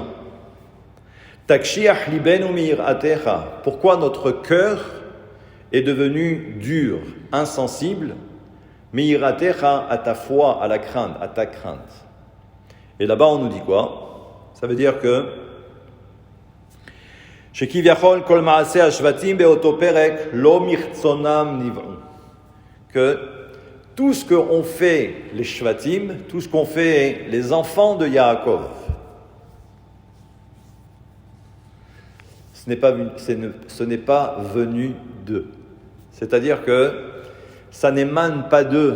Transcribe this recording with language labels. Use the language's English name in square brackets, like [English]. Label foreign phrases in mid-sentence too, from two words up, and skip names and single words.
[Hebrew] תקשיח ליבנו מיראתך. [French] Pourquoi notre cœur est devenu dur, insensible, mi'iratecha, à ta foi, à la crainte, à ta crainte. Et là-bas, on nous dit quoi? Ça veut dire que [Hebrew] שכביכול כל מעשי השבטים באותו פרק לא מרצונם נבראו. [French] Que tout ce qu'ont fait les shvatim, tout ce qu'ont fait les enfants de Yaakov, ce n'est pas venu d'eux. C'est-à-dire que ça n'émane pas d'eux.